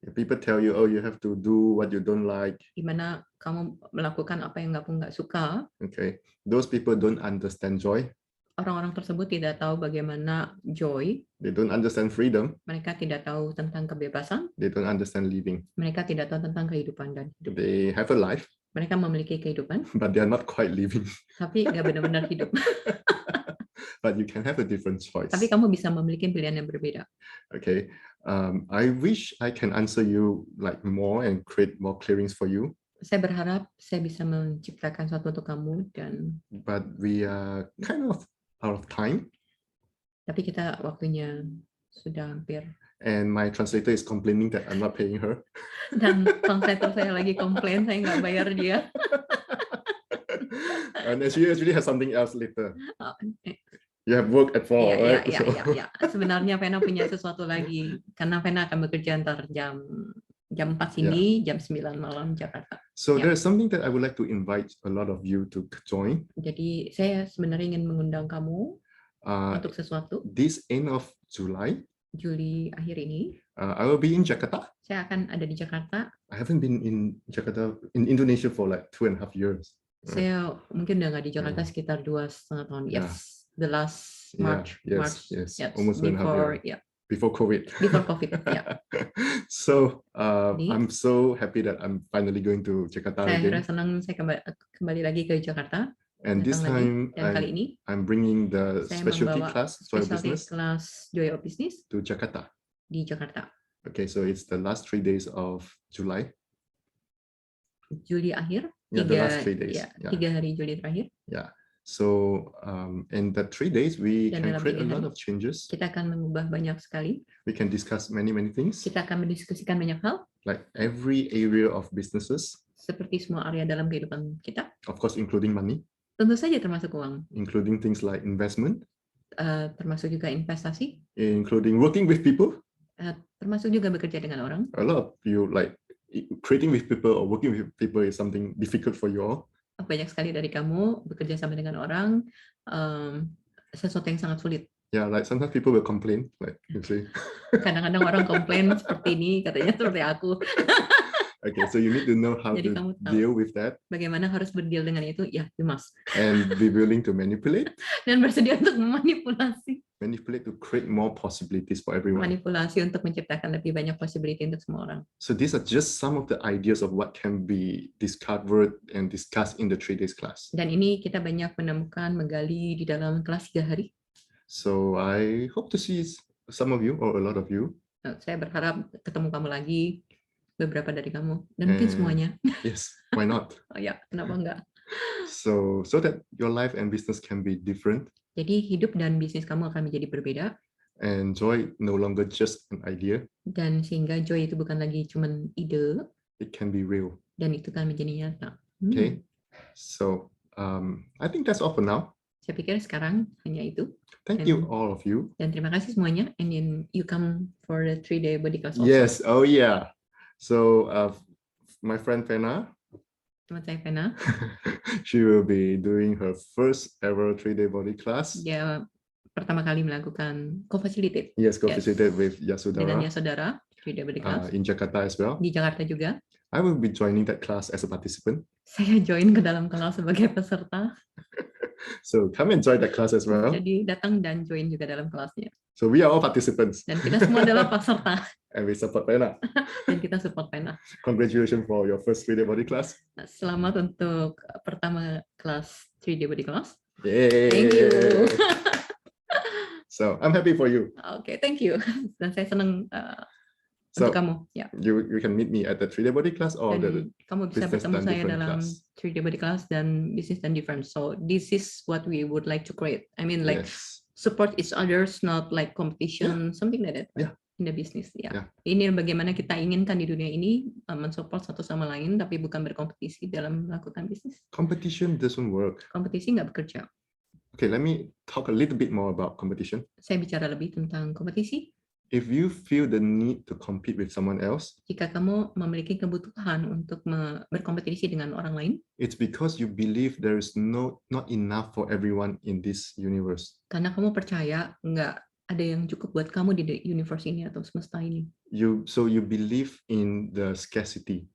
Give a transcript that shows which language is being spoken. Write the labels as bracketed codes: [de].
[en] People tell you, oh, you have to do what you don't like. [id] Di mana kamu melakukan apa yang kamu nggak suka. [en] Okay, those people don't understand joy. [id] Orang-orang tersebut tidak tahu bagaimana joy. [en] They don't understand freedom. [id] Mereka tidak tahu tentang kebebasan. [en] They don't understand living. [id] Mereka tidak tahu tentang kehidupan dan hidup. [en] They have a life. [id] Mereka memiliki kehidupan. [en] But they are not quite living. [id] Tapi nggak benar-benar hidup. [en] But you can have a different choice. [id] Tapi kamu bisa memiliki pilihan yang berbeda. [en] Okay, I wish I can answer you like more and create more clearings for you. [id] Saya berharap saya bisa menciptakan sesuatu untuk kamu dan. [en] But we are kind of out of time. [id] Tapi kita waktunya sudah hampir. [en] And my translator is complaining that I'm not paying her. [id] Dan translator saya lagi komplain saya nggak bayar dia. [en] And she actually has something else later. You have work at 4, right? [id] Ya. Sebenarnya Vena punya sesuatu lagi karena Vena akan bekerja antar jam 4 sini, jam 9 malam Jakarta. [en] So there's something that I would like to invite a lot of you to join. [id] Jadi saya sebenarnya ingin mengundang kamu untuk sesuatu. [en] This end of July. [id] Juli akhir ini. [en] I will be in Jakarta. [id] Saya akan ada di Jakarta. [en] I haven't been in Jakarta in Indonesia for like 2.5 years. [id] Saya mungkin udah nggak di Jakarta sekitar 2,5 tahun. Yes. [en] The last March. Yes. Almost before, before COVID. Before COVID, yeah. So I'm so happy that I'm finally going to Jakarta again. [id] Saya senang saya kembali lagi ke Jakarta. [en] And this time [id] kali ini, [en] I'm bringing the specialty class Joy Business class Joy of Business to Jakarta. [id] Di Jakarta. [en] Okay, so it's the last 3 days of July. [id] Juli akhir. [en] The last 3 days. [id] 3 hari Juli terakhir. [en] Yeah. So in the 3 days we [id] Dan [en] can create a lot of changes. [id] Kita akan mengubah banyak sekali. [en] We can discuss many things. [id] Kita akan mendiskusikan banyak hal. [en] Like every area of businesses. [id] Seperti semua area dalam kehidupan kita. [en] Of course, including money. [id] Tentu saja termasuk uang. [en] Including things like investment. [id] Termasuk juga investasi. [en] Including working with people. [id] Termasuk juga bekerja dengan orang. [en] A lot of you like creating with people or working with people is something difficult for you all. [id] Banyak sekali dari kamu bekerja sama dengan orang sesuatu yang sangat sulit. [en] Yeah, like sometimes people will complain, like you see. [id] Kadang-kadang orang komplain seperti ini, katanya seperti aku. [en] Okay, so you need to know how [id] Jadi [en] to deal with that. [id] Bagaimana harus berdeal dengan itu? [en] Ya, you must. And be willing to manipulate. [id] Dan bersedia untuk memanipulasi. [en] Manipulate to create more possibilities for everyone. [id] Manipulasi untuk menciptakan lebih banyak possibility untuk semua orang. [en] So these are just some of the ideas of what can be discovered and discussed in the 3 days class. [id] Dan ini kita banyak menemukan, menggali di dalam kelas 3 hari. [en] So I hope to see some of you or a lot of you. [id] Saya berharap ketemu kamu lagi, beberapa dari kamu, dan mungkin semuanya. [en] Yes, why not? [id] Oh ya, kenapa enggak? [en] So that your life and business can be different. [id] Jadi hidup dan bisnis kamu akan menjadi berbeda. [en] And joy no longer just an idea. [id] Dan sehingga joy itu bukan lagi cuman ide. [en] It can be real. [id] Dan itu kan menjadi nyata. [en] Okay, so I think that's all for now. [id] Saya pikir sekarang hanya itu. [en] Thank you all of you. [id] Dan terima kasih semuanya. [en] And then you come for the 3-day body class also. Yes, oh yeah. So my friend Vena. [id] Teman saya Vena. [en] She will be doing her first ever 3-day body class. [id] Dia pertama kali melakukan co-facilitate. [en] Yes, co-facilitate with Yasudara. [id] Dengan Yasudara, 3-day body class. [en] In Jakarta as well. [id] Di Jakarta juga. [en] I will be joining that class as a participant. [id] Saya join ke dalam kelas sebagai peserta. [en] So come and join that class as well. [id] Jadi datang dan join juga dalam kelasnya. [en] So we are all participants. [id] Dan kita semua adalah peserta. [en] And we support Vena. [id] Dan kita support Vena. [en] Congratulations for your first 3-day body class. [id] Selamat untuk pertama kelas 3-day body class. [en] Yay! Thank you. So I'm happy for you. Okay, thank you. [id] Dan saya senang untuk kamu. Ya. [en] You can meet me at the 3-day body class or [id] dan kamu bisa bertemu saya dalam [en] class. [id] 3-day body class dan business dan different. [en] So this is what we would like to create. I mean like support each others, not like competition, something like that. Right? Yeah. In the business, ya. Yeah. [id] Ini bagaimana kita inginkan di dunia ini mensupport satu sama lain, tapi bukan berkompetisi dalam melakukan bisnis. [en] Competition doesn't work. [id] Kompetisi nggak bekerja. [en] Okay, let me talk a little bit more about competition. [id] Saya bicara lebih tentang kompetisi. [en] If you feel the need to compete with someone else, [id] Jika kamu memiliki kebutuhan untuk berkompetisi dengan orang lain, [en] it's because you believe there is not enough for everyone in this universe. [id] karena kamu percaya nggak ada yang cukup buat kamu di universe ini atau semesta ini. [en] So you believe in the scarcity.